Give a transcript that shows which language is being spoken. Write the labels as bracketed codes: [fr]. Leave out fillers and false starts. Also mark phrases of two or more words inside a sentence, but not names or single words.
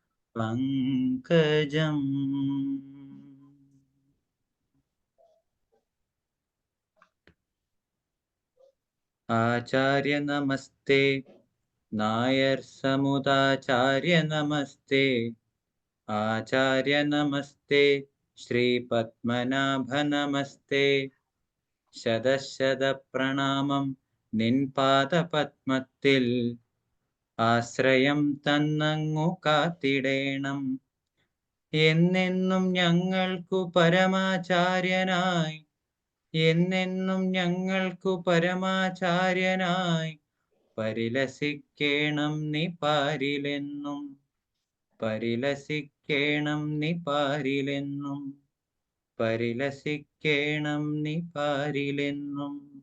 [sa] पङ्कजम् आचार्य नमस्ते नायर समुदाचार्य नमस्ते आचार्य नमस्ते श्रीपद्मनाभ नमस्ते [ml] ശതശതപ്രണാമം നിൻ പാദപത്മത്തിൽ ആശ്രയം തന്നങ്ങു കാത്തിടേണം എന്നെന്നും ഞങ്ങൾക്കു പരമാചാര്യനായി എന്നെന്നും ഞങ്ങൾക്കു പരമാചാര്യനായി പരിലസിക്കേണം നീ പാരിലെന്നും പരിലസിക്കേണം നീ പാരിലെന്നും പരിലസിക്കേണം നീ പാരിലെന്നും.